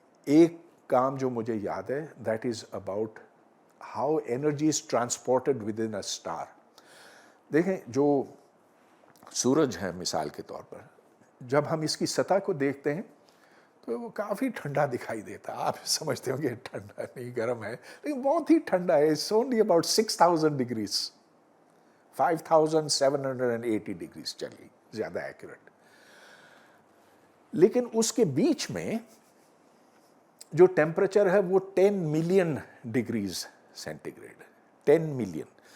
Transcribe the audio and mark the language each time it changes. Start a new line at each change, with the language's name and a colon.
Urdu: ایک کام جو مجھے یاد ہے،
English: That is about how energy is transported within a star.
Urdu: دیکھیں، جو سورج ہے مثال کے طور پر، جب ہم اس کی سطح کو دیکھتے ہیں تو وہ کافی ٹھنڈا دکھائی دیتا. آپ سمجھتے ہو کہ ٹھنڈا نہیں گرم ہے, لیکن بہت ہی ٹھنڈا ہے.
English: it's only about 6000 degrees, 5780 degrees
Urdu: چلیے زیادہ ایکوریٹ. لیکن اس کے بیچ میں جو ٹیمپریچر ہے وہ 10 ملین ڈگریز سینٹی گریڈ ہے. 10 ملین.